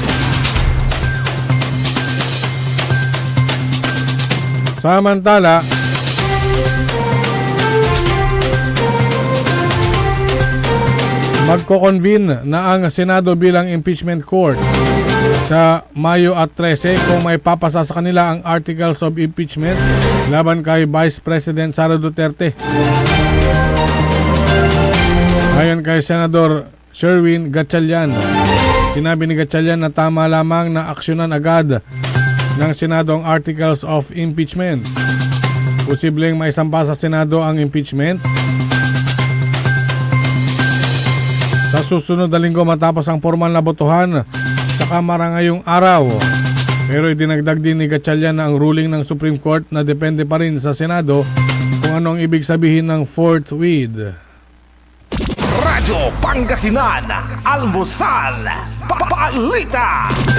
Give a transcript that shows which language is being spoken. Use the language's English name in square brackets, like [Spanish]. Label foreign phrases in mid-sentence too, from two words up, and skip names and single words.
[Filipino] Samantala, magko-convene na ang Senado bilang [English] impeachment court [Filipino] sa Mayo at 13 kung may papasa sa kanila ang [English] articles of impeachment [Filipino] laban kay Vice President Sara Duterte. Ayon kay Senador Sherwin Gatchalian, sinabi ni Gatchalian na tama lamang na aksyonan agad ng Senado ang [English] articles of impeachment. [Filipino] Posibleng maisampa sa Senado ang impeachment sa susunod na linggo matapos ang formal na botohan sa Kamara ngayong araw. Pero idinagdag din ni Gatchalian na ang ruling ng Supreme Court na depende pa rin sa Senado kung ano ang ibig sabihin ng forthwith. Radyo Pangasinan, Almusal, Balita.